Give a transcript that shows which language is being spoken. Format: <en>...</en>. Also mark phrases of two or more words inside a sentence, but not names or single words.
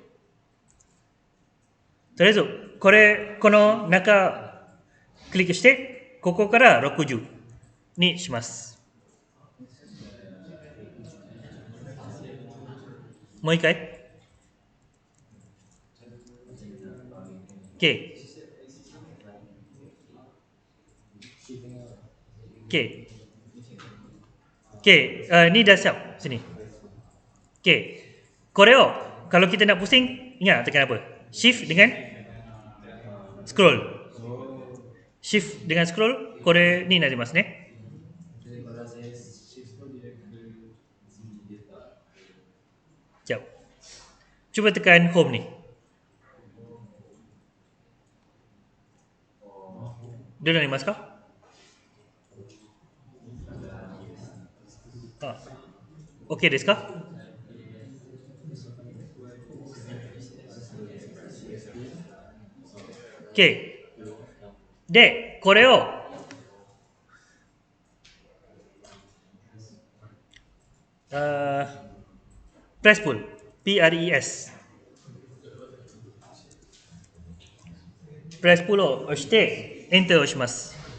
<ja>とりあえず、この中、クリックして、ここから60にします。</ja> <ms>もう一回。OK。OK。OK. Ni dah siap. Sini. OK. Koreo, kalau kita nak pusing, ingat tekan apa? Shift dengan scroll. Shift dengan scroll,</ms> <ja>これ に なります ね.</ja> <ms>Sekejap. Cuba tekan home ni. Dia narimasu kah? Ah.</ms> <ja>OK ですか? OK。で、これをプレスプル PRES プレスプルを押してエンターをします。</ja>